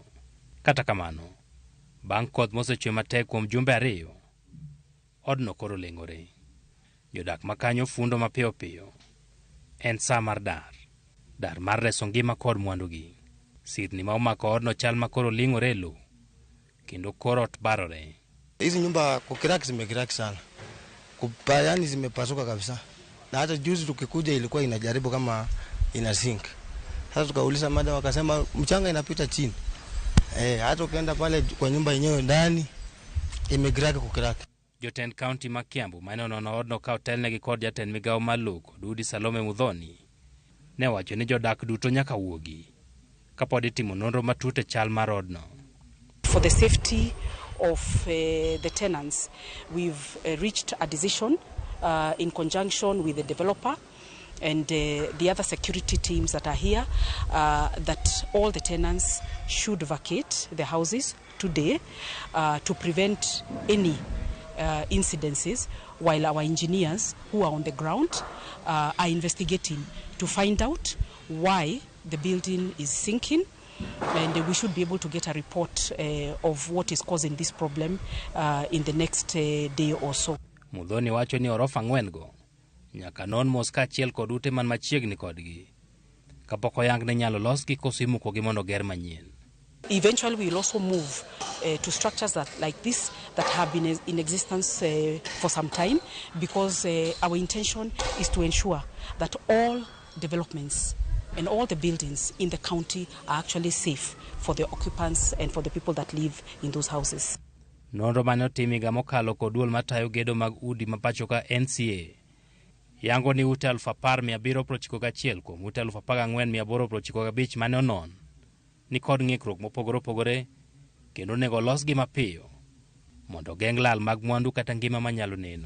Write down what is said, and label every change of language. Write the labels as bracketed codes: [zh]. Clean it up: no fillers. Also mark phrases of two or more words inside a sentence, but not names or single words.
[luo] Kata kamano, bang' koth mosechwe matek kuom jumbe 2, odno koro leng'ore. Jodak makanyo fundo mapiyo piyo. En sa mar dar mar reso ngima kod mwandugi. Sirni ma omako odno chal makoro ling'ore lo, kendo koro ot barore. [sw] Hizi nyumba kukiraki zimekiraki sana. Kupayani zimepasuka kabisa. Na hata juzi tukikuja ilikuwa inajaribu kama ina sink. Sasa tukauliza madam wakasema mchanga inapita chini. Hata ukienda pale kwa nyumba yenyewe ndani imegraki kukiraki. [luo] Jotend kaunti ma Kiambu mane nono odno ka otelnegi kod jatend migawo maluko Dudi Salome Mudhoni ne wacho ni jodak duto nyaka wuogi kapod itimo nonro matut e chal mar odno. [en] For the safety of the tenants, we've reached a decision in conjunction with the developer and the other security teams that are here that all the tenants should vacate the houses today to prevent any incidences, while our engineers who are on the ground are investigating to find out why the building is sinking, and we should be able to get a report of what is causing this problem in the next day or so. [luo] Mudhoni wacho ni orofa 4 go nyaka non mos kaachiel kod ute man machiegni kodgi kapok oyang ne nyalo losgi kosimukogi mondo ger manyien. [en] Eventually we will also move to structures like this that have been in existence for some time, because our intention is to ensure that all developments and all the buildings in the county are actually safe for the occupants and for the people that live in those houses. [luo] Nonro mane otimiga mokalo kod duol matayo gedo mag udi mapacho ka NCA yango ni ute 10,791 kuom ute 14,895 mane onon ni kod ng'ikruok mopogore opogore kendo nego losgi mapiyo mondo geng' lal mag mwandu kata ngima manyalo neno.